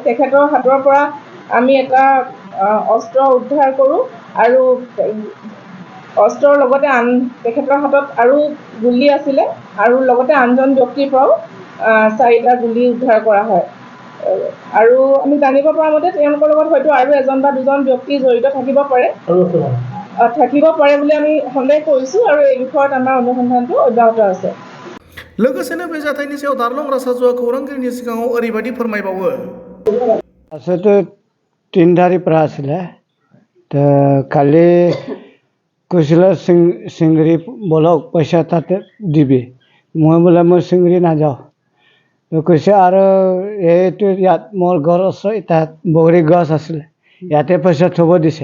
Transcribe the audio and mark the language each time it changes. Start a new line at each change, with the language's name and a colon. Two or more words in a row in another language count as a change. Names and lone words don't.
Assamese: তেখেতৰ হাতৰ পৰা আমি এটা অস্ত্ৰ উদ্ধাৰ কৰোঁ আৰু অস্ত্ৰৰ লগতে তেখেতৰ হাতত আৰু গুলি আছিলে আৰু লগতে আনজন ব্যক্তিৰ পৰাও 4টা গুলি উদ্ধাৰ কৰা হয় আৰু আমি জানিব পৰা মতে তেওঁলোকৰ লগত হয়তো আৰু এজন বা দুজন ব্যক্তি জড়িত থাকিব পাৰে বুলি আমি সন্দেহ কৰিছোঁ আৰু এই বিষয়ত আমাৰ অনুসন্ধানটো অব্যাহত আছে।
Bodo: लोगोसेनो बे जाथायनि सायाव दारलं रासाजुआ खौरांगिरिनि सिगाङाव ओरैबायदि फोरमायबावो।
Assamese: আচলতে 3 তাৰিখ পৰা আছিলে তো কালি কৈছিলে চিংৰি বলক পইচা তাতে দিবি, মই বোলে মই চিংৰি নাযাওঁ। তো কৈছে আৰু এইটো ইয়াত মোৰ ঘৰ ওচৰত তাত বগৰী গছ আছিলে, ইয়াতে পইচা থ'ব দিছে।